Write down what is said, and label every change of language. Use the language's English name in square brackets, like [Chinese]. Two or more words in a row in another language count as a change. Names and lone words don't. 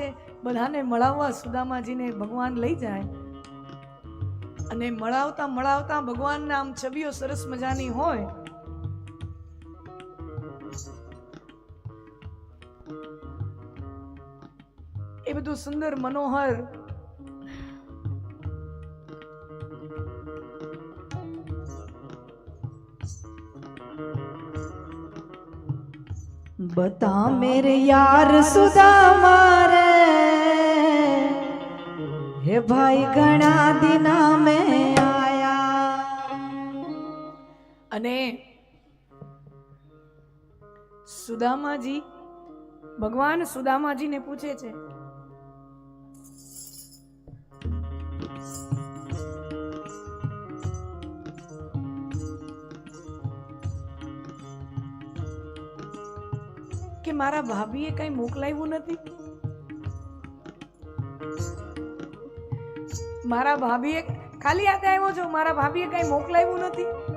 [Gujarati] બધાને મળાવવા સુદામાજીને ભગવાન લઈ જાય અને મળાવતા મળાવતા ભગવાનના આમ છબીઓ સરસ મજાની હોય. એ બધું સુંદર મનોહર [Hindi] बता मेरे यार सुदामा रे, हे भाई घना दिना में आया. [Gujarati] અને સુદામાજી, ભગવાન સુદામાજીને પૂછે છે કે મારા ભાભીએ કઈ મોકલાવ્યું નથી, મારા ભાભીએ ખાલી હાથે આવ્યો છો, મારા ભાભીએ કઈ મોકલાવ્યું નથી.